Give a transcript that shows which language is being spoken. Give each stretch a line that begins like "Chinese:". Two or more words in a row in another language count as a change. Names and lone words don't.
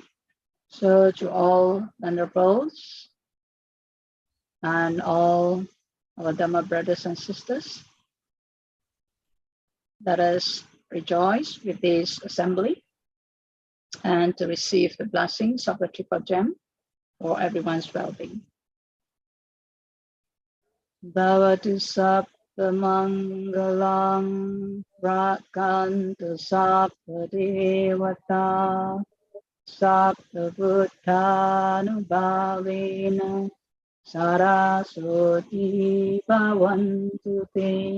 English: So to all venerables and all our Dhamma brothers and sisters, let us rejoice with this assembly and to receive the blessings of the Triple Gem for everyone's well-being.
Pali: Bhavatu sabba mangalam rakantu sabba devata sabba buddhanubhavena saraswati bhavantu te.